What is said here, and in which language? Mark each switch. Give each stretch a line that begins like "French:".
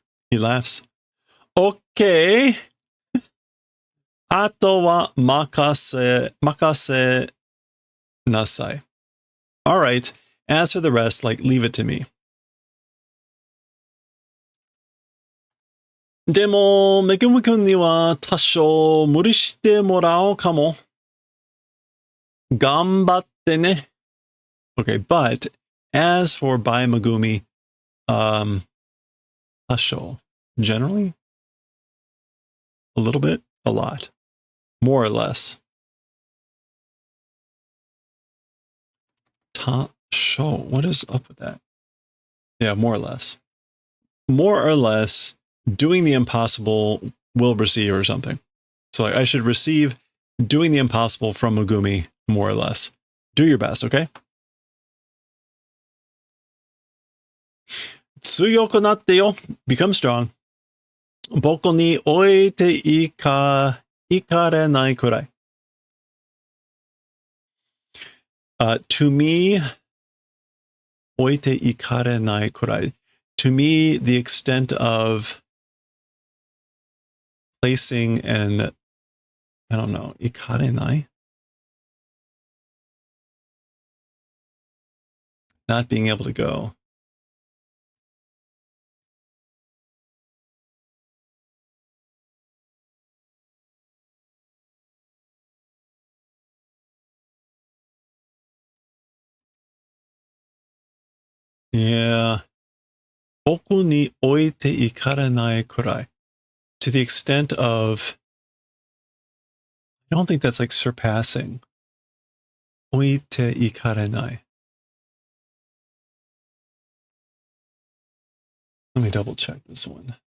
English: He laughs. Okay.
Japanese: あとは任せなさい.
English: All right. As for the rest, leave it to me.
Japanese: でも、めぐみくんには多少無理してもらおうかも。頑張ってね.
English: Okay, but as for by Megumi, tasho, generally, a little bit, a lot, more or less. Tasho, what is up with that? Yeah, more or less. More or less, doing the impossible will receive or something. So I should receive doing the impossible from Megumi, more or less. Do your best, okay?
Japanese: 強くなってよ.
English: Become strong.
Japanese: 僕に置いていかれないくらい.
English: To me,
Japanese: 置いていかれないくらい.
English: To me, the extent of placing and, I don't know,
Japanese: いかれない?
English: Not being able to go. Yeah.
Japanese: 僕に置いていかれないくらい.
English: To the extent of, I don't think that's like surpassing.
Japanese: 置いていかれない.
English: Let me double check this one.